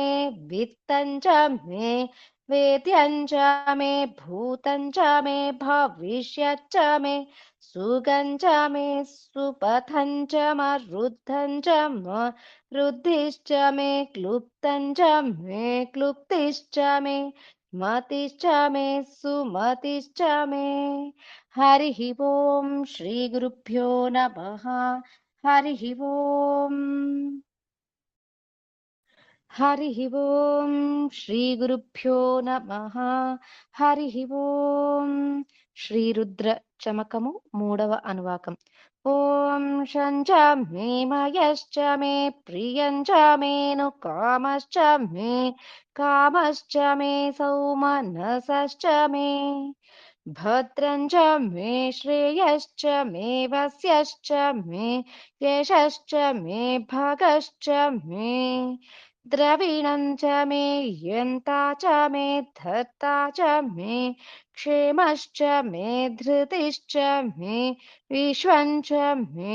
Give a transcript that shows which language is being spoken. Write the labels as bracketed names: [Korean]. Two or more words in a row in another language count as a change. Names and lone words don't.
[Sanskrit] वित्तं च मे वेद्यं च मे भूतं च मे भविष्यच्च मे सुगं च मे सुपथं च मरुद्धं च रुद्धिश्च मे क्लुप्तं च मे क्लुप्तिश्च मे मतिश्च मे सुमतिश्च मे हरिः ओम् श्रीगुरुभ्यो नमः। हरिः ओम्. हरिः ओम् श्रीगुरुभ्यो नमः. हरिः ओम्. [Telugu] श्रीरुद्र चमकము మూడవ అనువాకం. [Sanskrit] ఓం శంచ మే మయశ్చ మే ప్రియంచ మేను కామశ్చ మే కామశ్చ మే సౌమనసశ్చ మే भद्रं च मे श्रेयश्च मे वस्यश्च मे यशश्च मे भगश्च मे द्रविणं च मे यन्ता च मे धर्ता च मे क्षेमश्च मे धृतिश्च मे विश्वं च मे